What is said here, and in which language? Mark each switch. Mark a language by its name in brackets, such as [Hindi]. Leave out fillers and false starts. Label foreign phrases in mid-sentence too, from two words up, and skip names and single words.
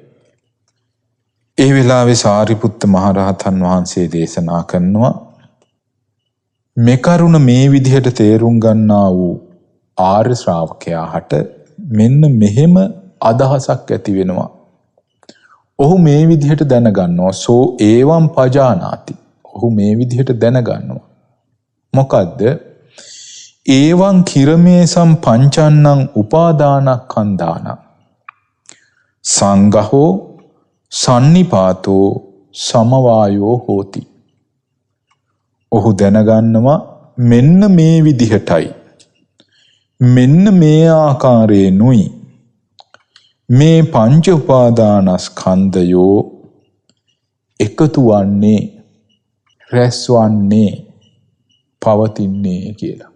[Sinhala] ඒ වෙලාවේ සාරිපුත්ත මහරහතන් වහන්සේ දේශනා කරනවා මේ කරුණ මේ විදිහට තේරුම් ගන්නා වූ ආර්ය ශ්‍රාවකයාට මෙන්න මෙහෙම අදහසක් ඇති වෙනවා. ඔහු මේ විදිහට දැනගන්නවා [Pali] සෝ ඒවම් පජානාති. [Sinhala] ඔහු මේ විදිහට දැනගන්නවා. මොකද්ද? [Pali] ඒවං කිරමේසම් පංචන්නං උපාදානස්කන්ධාන සංඝෝ සන්නිපාතෝ සමවායෝ හෝති. [Sinhala] ඔහු දැනගන්නවා මෙන්න මේ විදිහටයි මෙන්න මේ ආකාරයෙන්ුයි මේ පංච උපාදානස්කන්ධයෝ එකතු වන්නේ රැස් වන්නේ පවතින්නේ කියලා.